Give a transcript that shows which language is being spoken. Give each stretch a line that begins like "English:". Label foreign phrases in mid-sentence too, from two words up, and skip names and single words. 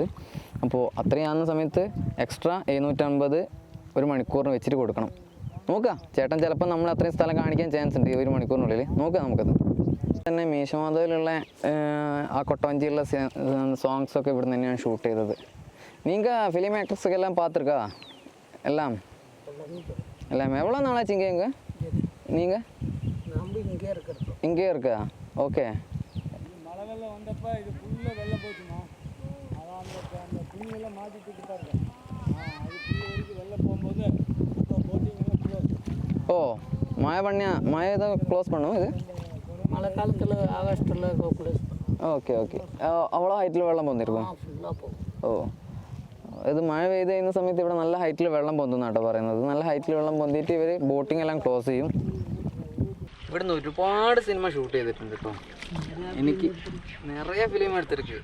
Malayalam: അപ്പോൾ അത്രയും ആകുന്ന സമയത്ത് എക്സ്ട്രാ 750 1 മണിക്കൂറിന് വെച്ചിട്ട് കൊടുക്കണം. നോക്കാം, ചേട്ടൻ ചിലപ്പോൾ നമ്മൾ അത്രയും സ്ഥലം കാണിക്കാൻ ചാൻസ് ഉണ്ട് 1 മണിക്കൂറിനുള്ളിൽ. നോക്കാം നമുക്കത്. തന്നെ മീശമാധവിലുള്ള ആ കൊട്ടവഞ്ചിയുള്ള സോങ്സൊക്കെ ഇവിടെ തന്നെയാണ് ഷൂട്ട് ചെയ്തത്.
Tamil: நீங்கள்
English: film actress
Tamil: எல்லாம் பார்த்துருக்கா? எல்லாம் எவ்வளோ நாளாச்சு இங்கே? நீங்கள் இங்கேயே இருக்கா? ஓகே. மழை வெள்ளம் வந்தப்போ இது ஃபுல்லாக வெள்ளம் போச்சுமா, அதான் அந்த துணியெல்லாம் மாற்றிட்டு இருக்காரு. அது ஃபுல்லு வரைக்கும் வெள்ளம் போகும்போது போட்டிங்கெல்லாம் க்ளோஸ். ஓ, மழை தான் க்ளோஸ் பண்ணும் இது? மழை காலத்தில் ஆகஸ்ட்டில் க்ளோஸ் பண்ணும்.
English: okay okay,
Malayalam: അவ்வளோ ഹൈറ്റിൽ വെള്ളം പോന്നിരിക്കും? ഫുള്ളാக പോകും. ഓ, ഇത് മഴ പെയ്ത് കഴിയുന്ന സമയത്ത് ഇവിടെ നല്ല ഹൈറ്റിൽ വെള്ളം പൊന്തുന്നാട്ടോ പറയുന്നത്. നല്ല ഹൈറ്റിൽ വെള്ളം പൊന്തിയിട്ട് ഇവർ ബോട്ടിംഗ് എല്ലാം ക്ലോസ് ചെയ്യും. ഇവിടുന്ന് ഒരുപാട് സിനിമ ഷൂട്ട് ചെയ്തിട്ടുണ്ട് കേട്ടോ. എനിക്ക് നിറയെ ഫിലിം എടുത്തിருக்கு.